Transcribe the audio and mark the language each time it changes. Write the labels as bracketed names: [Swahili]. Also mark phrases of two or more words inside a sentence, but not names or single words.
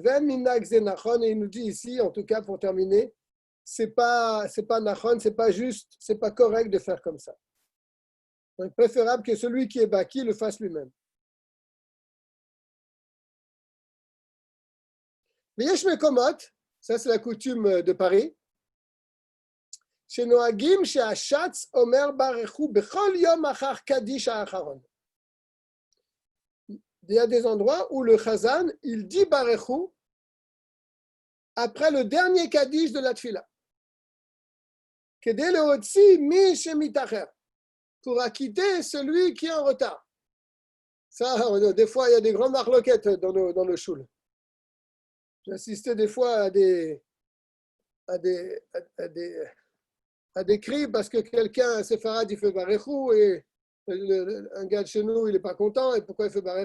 [French] Et il nous dit ici, en tout cas pour terminer, c'est pas nachon, c'est pas juste, c'est pas correct de faire comme ça. Donc, préférable que celui qui est baki le fasse lui-même. Mais [Hebrew] יש מקומות, [French] ça c'est la coutume de Paris. [Hebrew] שנוהגים שהשץ אומר ברכו בכל יום אחר קדיש האחרון. [French] Il y a des endroits où le chazan, il dit barechu après le dernier kaddish de la tfila. [Hebrew] כדי להוציא מי שמתאחר, [French] pour acquitter celui qui est en retard. Ça, des fois, il y a des grandes marloquettes dans le shul. J'ai assisté des fois à des cris parce que quelqu'un, un séfarade, il fait barechu et un gars de chez nous, il n'est pas content. Et pourquoi il fait barechu?